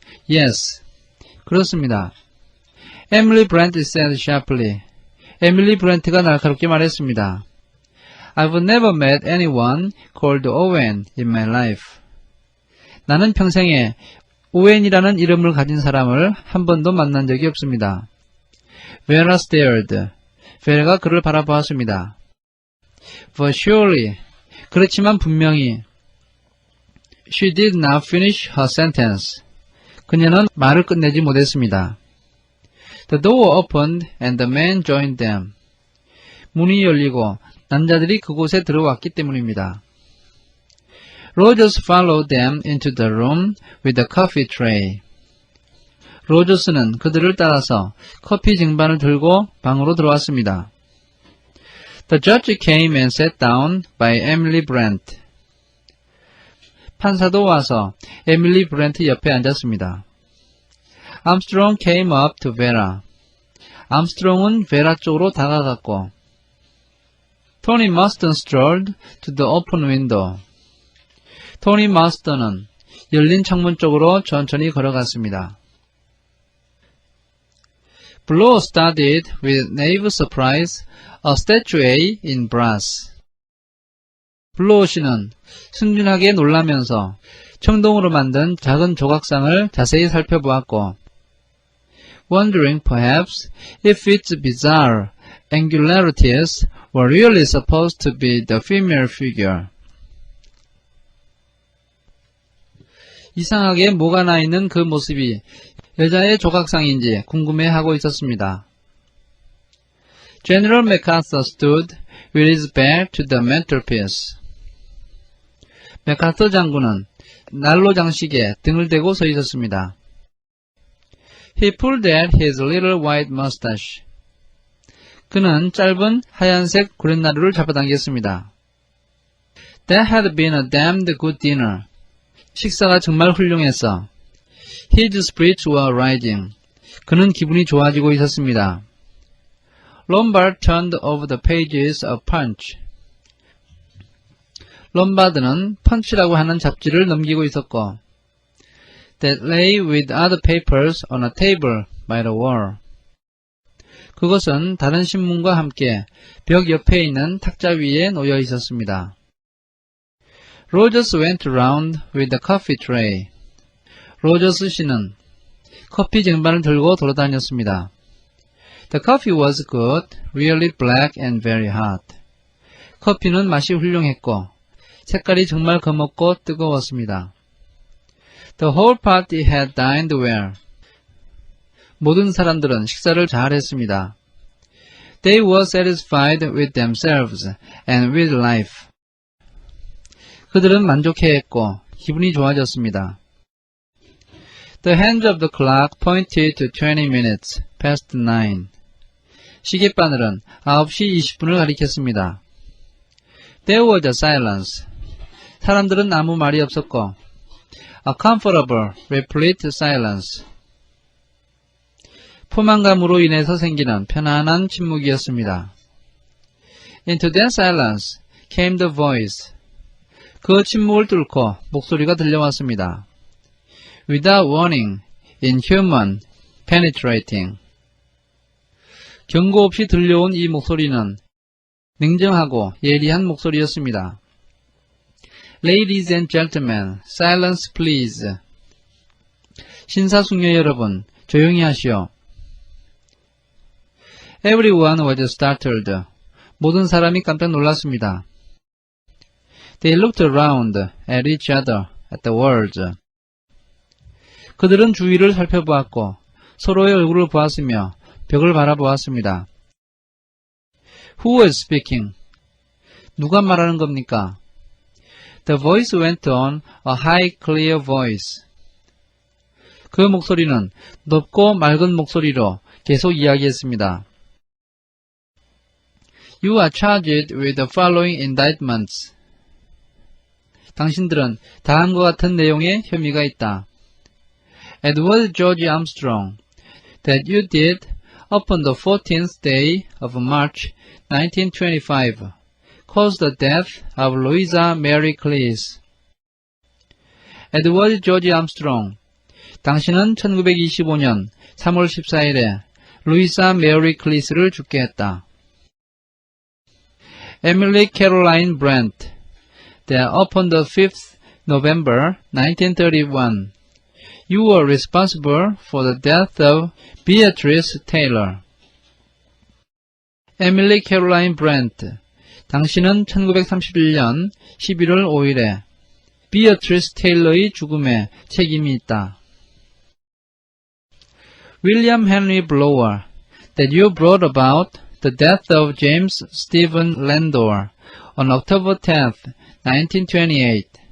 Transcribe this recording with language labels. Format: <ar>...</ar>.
<en>Yes.</en> <ko>그렇습니다.</ko> <en>Emily Brent said sharply.</en> <ko>에밀리 브렌트가 날카롭게 말했습니다.</ko> <en>I've never met anyone called Owen in my life.</en> <ko>나는 평생에 오웬이라는 이름을 가진 사람을 한 번도 만난 적이 없습니다.</ko> <en>Vera stared.</en> <ko>베라가 그를 바라보았습니다.</ko> <en>But surely,</en> <ko>그렇지만 분명히</ko> <en>She did not finish her sentence.</en> <ko>그녀는 말을 끝내지 못했습니다.</ko> <en>The door opened and the man joined them.</en> <ko>문이 열리고 남자들이 그곳에 들어왔기 때문입니다.</ko> <en>Rogers followed them into the room with a coffee tray.</en> <ko>로저스는 그들을 따라서 커피 쟁반을 들고 방으로 들어왔습니다.</ko> <en>The judge came and sat down by Emily Brent.</en> <ko>판사도 와서 에밀리 브렌트 옆에 앉았습니다.</ko> <en>Armstrong came up to Vera.</en> <ko>암스트롱은 베라 쪽으로 다가갔고</ko> <en>Tony Marston strolled to the open window.</en> <ko>토니 마스턴은 열린 창문 쪽으로 천천히 걸어갔습니다.</ko> <en>Blow studied with naive surprise a statuette in brass.</en> <ko>블로우 씨는 순진하게 놀라면서 청동으로 만든 작은 조각상을 자세히 살펴보았고</ko> <en>wondering perhaps if its bizarre angularities were really supposed to be the female figure.</en> <ko>이상하게 뭐가 나 있는 그 모습이 여자의 조각상인지 궁금해하고 있었습니다.</ko> <en>General MacArthur stood with his back to the mantelpiece.</en> <ko>맥카터 장군은 난로 장식에 등을 대고 서 있었습니다.</ko> <en>He pulled at his little white mustache.</en> <ko>그는 짧은 하얀색 구렛나루를 잡아당겼습니다.</ko> <en>That had been a damned good dinner.</en> <ko>식사가 정말 훌륭했어.</ko> <en>His spirits were rising.</en> <ko>그는 기분이 좋아지고 있었습니다.</ko> <en>Lombard turned over the pages of Punch.</en> <ko>롬바드는 펀치라고 하는 잡지를 넘기고 있었고</ko> <en>That lay with other papers on a table by the wall.</en> <ko>그것은 다른 신문과 함께 벽 옆에 있는 탁자 위에 놓여 있었습니다.</ko> <en>Rogers went around with the coffee tray.</en> <ko>로저스 씨는 커피 쟁반을 들고 돌아다녔습니다.</ko> <en>The coffee was good, really black and very hot.</en> <ko>커피는 맛이 훌륭했고 색깔이 정말 검었고 뜨거웠습니다.</ko> <en>The whole party had dined well.</en> <ko>모든 사람들은 식사를 잘 했습니다.</ko> <en>They were satisfied with themselves and with life.</en> <ko>그들은 만족해했고 기분이 좋아졌습니다.</ko> <en>The hands of the clock pointed to 20 minutes past 9.</en> <ko>시계바늘은 9시 20분을 가리켰습니다.</ko> <en>There was a silence.</en> <ko>사람들은 아무 말이 없었고</ko> <en>A comfortable, replete silence.</en> <ko>포만감으로 인해서 생기는 편안한 침묵이었습니다.</ko> <en>Into that silence came the voice.</en> <ko>그 침묵을 뚫고 목소리가 들려왔습니다.</ko> <en>Without warning, inhuman, penetrating.</en> <ko>경고 없이 들려온 이 목소리는 냉정하고 예리한 목소리였습니다.</ko> <en>Ladies and gentlemen, silence please.</en> <ko>신사숙녀 여러분, 조용히 하시오.</ko> <en>Everyone was startled.</en> <ko>모든 사람이 깜짝 놀랐습니다.</ko> <en>They looked around at each other, at the words.</en> <ko>그들은 주위를 살펴보았고 서로의 얼굴을 보았으며 벽을 바라보았습니다.</ko> <en>Who was speaking?</en> <ko>누가 말하는 겁니까?</ko> <en>The voice went on, a high, clear voice.</en> <ko>그 목소리는 높고 맑은 목소리로 계속 이야기했습니다.</ko> <en>You are charged with the following indictments.</en> <ko>당신들은 다음과 같은 내용의 혐의가 있다.</ko> <en>Edward George Armstrong, that you did upon the 14th day of March 1925, caused the death of Louisa Mary Cleese.</en> <ko>에드워드 조지 암스트롱, 당신은 1925년 3월 14일에 루이사 메리 클리스를 죽게 했다.</ko> <en>Emily Caroline Brandt, that upon the 5th November 1931, you were responsible for the death of Beatrice Taylor.</en> <ko>Emily Caroline Brandt, 당신은 1931년 11월 5일에 Beatrice Taylor의 죽음에 책임이 있다.</ko> <en>William Henry Blower, that you brought about the death of James Stephen Landor on October 10th, 1928.</en>